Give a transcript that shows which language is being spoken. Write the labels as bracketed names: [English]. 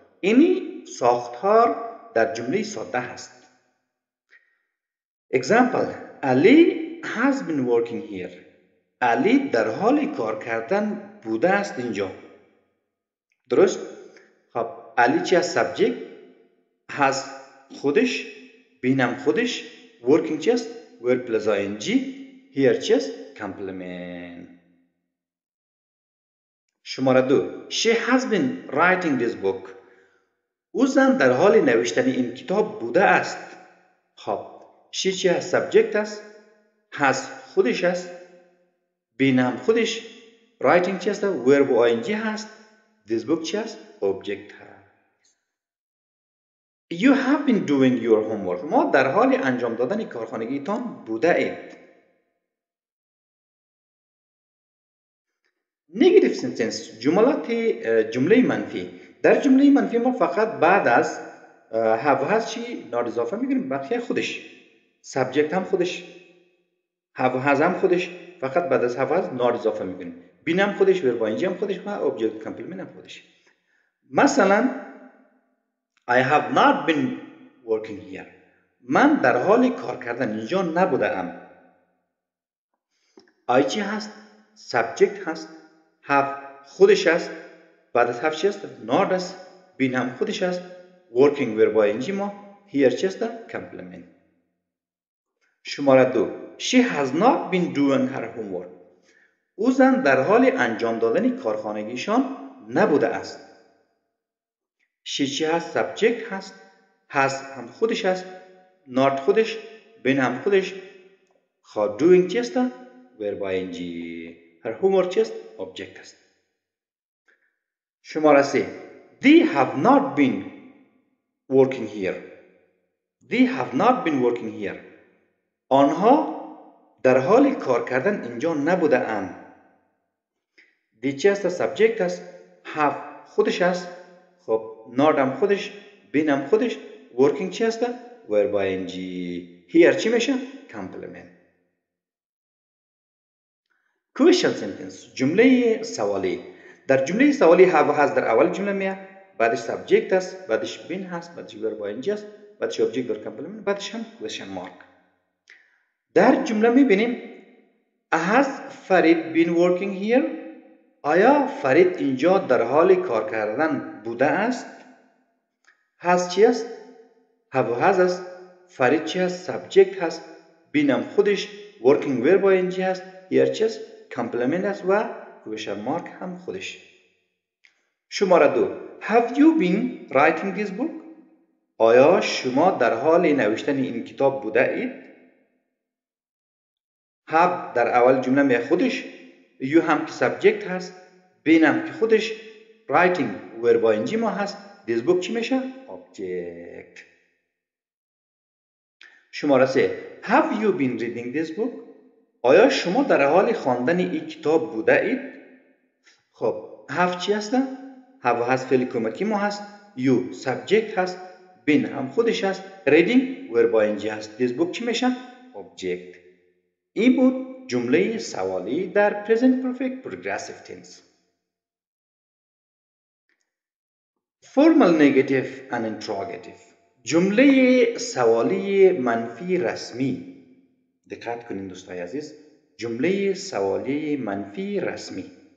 [Persian] اینی ساختار در جمله ساده هست. [English] example. Ali has been working here. [Persian] علی در حال کار کردن بوده است اینجا. درست؟ خب علی چی است؟ subject. has خودش، been هم خودش، working چی است؟ verb plus ing. here چی است؟ complement. شماره 2. [English] She has been writing this book. [Persian] او زن در حال نوشتن این کتاب بوده است. خب she چی است؟ subject است. has خودش است. been هم خودش. writing چی است؟ verb و ing هست. this book چی است؟ object هست. [English] You have been doing your homework. [Persian] ما در حال انجام دادن کارخانگیتان بوده اید. negative sentence جمله منفی. در جمله منفی ما فقط بعد از have هست چی not اضافه میگیریم، بقیه خودش، subject هم خودش، have has هم خودش، فقط بعد از have has not اضافه میگیریم، been هم خودش، verb ing هم خودش و object complement هم خودش. [English] مثلا I have not been working here. [Persian] من در حال کار کردن اینجا نبوده ام. I چی هست؟ subject هست. have خودش هست. بعد از have چی هست؟ not هست. been هم خودش هست. [English] working verb ing ما here چی هست؟ complement. [Persian] شماره 2 [English] She has not been doing her homework. [Persian] او زن در حال انجام دادن کارخانگیشان نبوده است. She چی هست؟ subject هست. has هم خودش هست. not خودش. been هم خودش. خب doing چی است؟ verb ing. her homework چی است؟ object است. [English] شماره 3 They have not been working here. They have not been working here. [Persian] آنها در حال کار کردن اینجا نبوده اند. They چی است؟ subject است. have خودش است. خب not هم خودش. been هم خودش. working چی است؟ verb ing. here چی میشه؟ complement. question sentence جمله سوالی. در جمله سوالی have هست در اول جمله میاد، بعدش subject است، بعدش been هست، بعدش verb ing است، بعدش object و complement، بعدش هم question mark. در جمله میبینیم has فرید [English] been working here؟ [Persian] آیا فرید اینجا در حال کار کردن بوده است؟ has چی است؟ have has است. فرید چی است؟ subject هست. been هم خودش. working verb ing هست. here چی است؟ complement است و question mark هم خودش. شماره 2 [English] Have you been writing this book؟ [Persian] آیا شما در حال نوشتن این کتاب بوده اید؟ have در اول جمله می خودش. you هم که subject هست. been هم که خودش. writing verb ing ما هست. this book چی میشه؟ object. شماره 3 [English] Have you been reading this book؟ [Persian] آیا شما در حال خواندن این کتاب بوده اید؟ خب have چی هست؟ have هست فعل کمکی ما هست. [English] you subject هست. [Persian] been هم خودش هست. [English] reading verb ing هست. this book چی میشه؟ object. [Persian] این بود جمله سوالی در present perfect progressive tense. [English] formal negative and interrogative [Persian] جمله سوالی منفی رسمی. دقت کنید دوستای عزیز، جمله سوالی منفی رسمی.